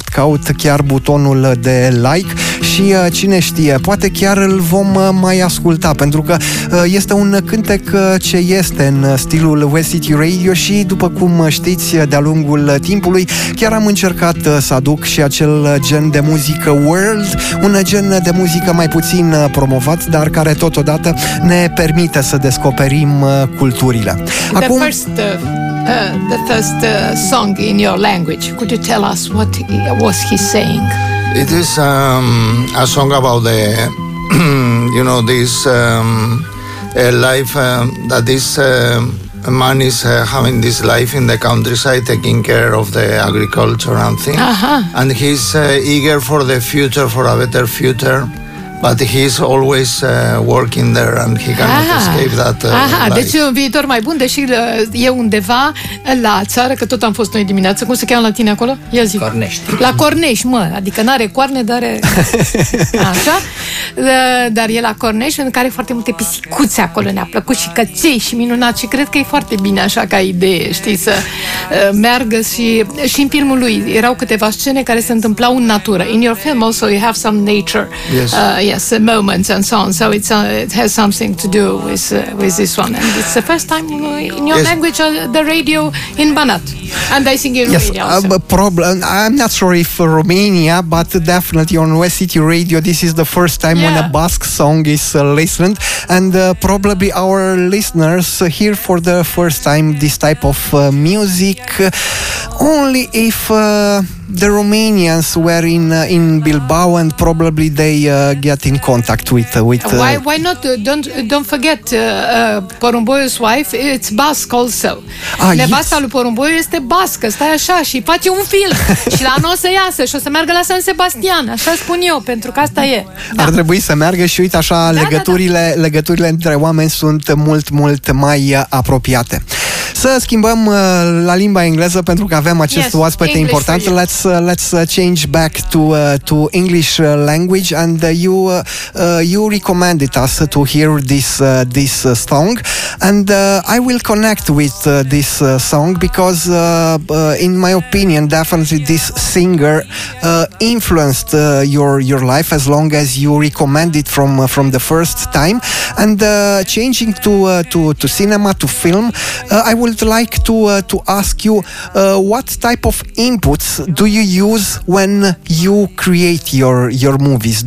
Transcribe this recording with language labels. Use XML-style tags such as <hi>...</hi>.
<ro>Caut chiar butonul de like și cine știe, poate chiar îl vom mai asculta, pentru că este un cântec ce este în stilul West City Radio și, după cum știți, de-a lungul timpului chiar am încercat să aduc și acel gen de muzică world, un gen de muzică mai puțin promovat, dar care totodată ne permite să descoperim culturile. Acum,</ro> <en>the first song in your language, could you tell us what was he saying? It is a song about the you know, this life that this man is having this life in the countryside, taking care of the agriculture and things. Uh-huh. And he's eager for the future, for a better future, but he's always working there and he cannot escape that life.</en> <ro>Deci un viitor mai bun, deși e undeva la țară, că tot am fost noi dimineață. Cum se cheamă la tine acolo? Ia zic. Cornești. La Cornești, mă. Adică n-are coarne, dar are... Așa? Dar e la Cornești, în care foarte multe pisicuțe acolo. Ne-a plăcut și căței și minunat și cred că e foarte bine așa ca idee, știi, să meargă și în filmul lui erau câteva scene care se întâmplau în natură.</ro> <en>In your film also you have some nature. Yes. Yes, the moments and so on. So it's it has something to do with this one. And it's the first time in your language on the radio in Banat. And I think in Romania also. Problem. I'm not sure if Romania, but definitely on West City Radio, this is the first time when a Basque song is listened. And probably our listeners hear for the first time this type of music. Only if... the Romanians were in Bilbao and probably they get in contact with why not don't forget Porumboiu's wife, it's Basque also.</en> <ro>Nevasta lui Porumboiu este bască, stai așa și face un film și la anul o să iasă și o să meargă la San Sebastian, așa spun eu, pentru că asta e. Ar trebui să meargă și uite așa legăturile între oameni sunt mult, mult mai apropiate. Să schimbăm la limba engleză pentru că avem acest oaspete</ro> <en>English important. Let's change back to English language, and you recommended us to hear this song, and I will connect with this song because in my opinion definitely this singer influenced your life as long as you recommended from the first time, and changing to cinema, to film, I would like to ask you what type of inputs do you use when you create your movies?</en>